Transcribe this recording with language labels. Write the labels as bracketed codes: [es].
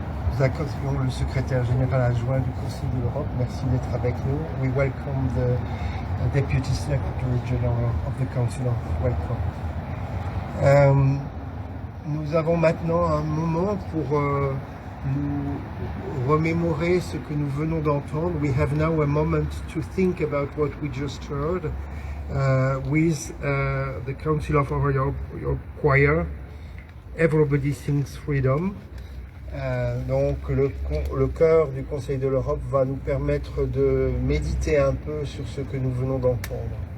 [fr] Nous accueillons le secrétaire général adjoint du Conseil de l'Europe. Merci d'être avec nous. [en] We welcome the Deputy Secretary General of the Council of Welcome. [fr] Nous avons maintenant un moment pour nous remémorer ce que nous venons d'entendre. [en] We have now a moment to think about what we just heard with the Council of Europe Choir. Everybody sings freedom. [fr] Donc le chœur du Conseil de l'Europe va nous permettre de méditer un peu sur ce que nous venons d'entendre.